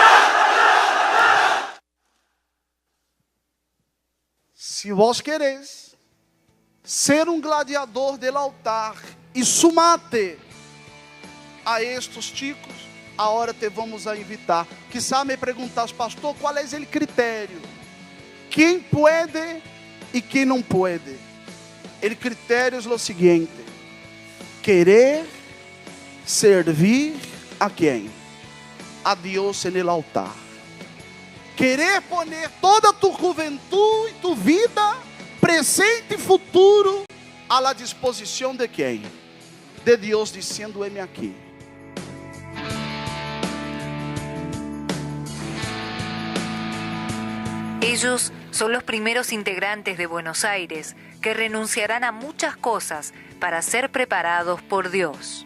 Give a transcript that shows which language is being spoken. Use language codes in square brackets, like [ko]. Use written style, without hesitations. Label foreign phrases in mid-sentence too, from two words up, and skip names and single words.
[es] Si vos querés ser um gladiador del altar e sumate a estes chicos, agora te vamos a invitar. [pt] Quizá me perguntas, pastor, qual é o critério? Quem pode e quem não pode? O critério é o seguinte: querer servir a quem? A Deus [es] en el altar. [pt] Querer poner toda tu juventude e tu vida, presente e futuro, a la disposição de quem? De Deus, dizendo: heme aqui. [es] Ellos son los primeros integrantes de Buenos Aires que renunciarán a muchas cosas para ser preparados por Dios.